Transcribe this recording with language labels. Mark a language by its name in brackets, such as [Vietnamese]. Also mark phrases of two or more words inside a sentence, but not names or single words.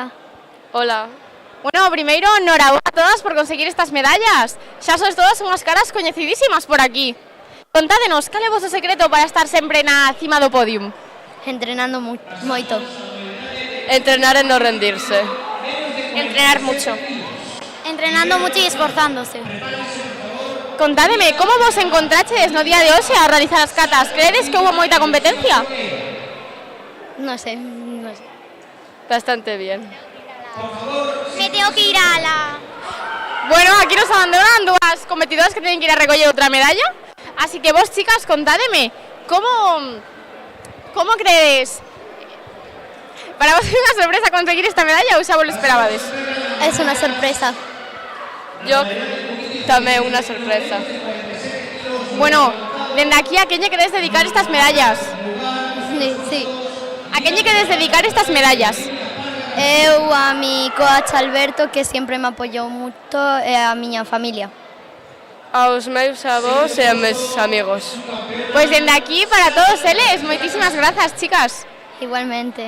[Galician] Hola. Bueno, primeiro, enhorabuena a todas por conseguir estas medallas. Xa sois todas unhas caras coñecidísimas por aquí. Contádenos, cal é o vosso secreto para estar sempre na cima do podium? Entrenando moito. Entrenar e non rendirse. [Spanish] Entrenar mucho. Entrenando mucho y esforzándose. [Galician] Contádeme, como vos encontraches no día de hoxe a realizar as catas? Credes que houve moita competencia? [Spanish] No sé. Bastante bien. Me tengo que ir a la... [Galician] Bueno, aquí nos abandonan dúas competidoras que teñen que ir a recoller outra medalla. Así que vos, chicas, contádeme, como credes? Para vos é unha sorpresa conseguir esta medalla ou xa vos lo esperabades? [Spanish] Es una sorpresa. [Galician] Yo tamén unha sorpresa. Bueno, dende aquí a quen lle queredes dedicar estas medallas? [Spanish] Sí. [Galician] A quen lle queredes dedicar estas medallas? Eu a mi coach Alberto, que sempre me apoiou moito, e a miña familia. Aos meus avós e a meus amigos. Pois dende aquí para todos eles, moitísimas grazas, chicas. Igualmente.